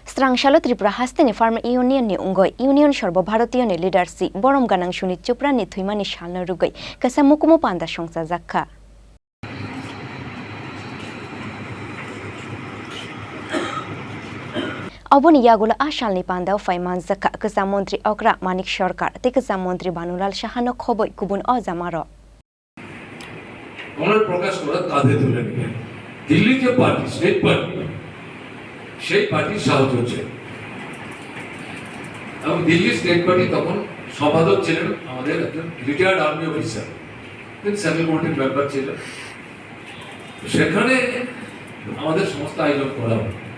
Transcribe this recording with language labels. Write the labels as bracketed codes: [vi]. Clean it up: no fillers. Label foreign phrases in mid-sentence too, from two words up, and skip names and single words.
[trp] Srangsalo Tripura Hastini [en] Farm Union [trp] ni Ungoi Union Sarbharatiyo ni leadership Borom Ganang Shuni Chopra ni Thuimani Shalna Rugai Kasamukumu Panda Shongsa Zakha Aboni Yagula Ashal ni Panda Faiman Zakha Kasamontri Okra Manik Sharkar te Kasamontri Banulal Shahano Khoboi Kubun Ozamaro [bn] আমরা প্রকাশ করা কাঁধে তুলে নিলেন দিল্লি যে [en] party state party [bn] সেই পার্টির সাহায্য হচ্ছে এবং দিল্লি [en] state party [bn] তখন সম্পাদক ছিলেন আমাদের একজন [en] retired army officer [bn] তিনি [en] central committee-r member [bn] ছিলেন সেখানে আমাদের সমস্ত আয়োজন করা হয়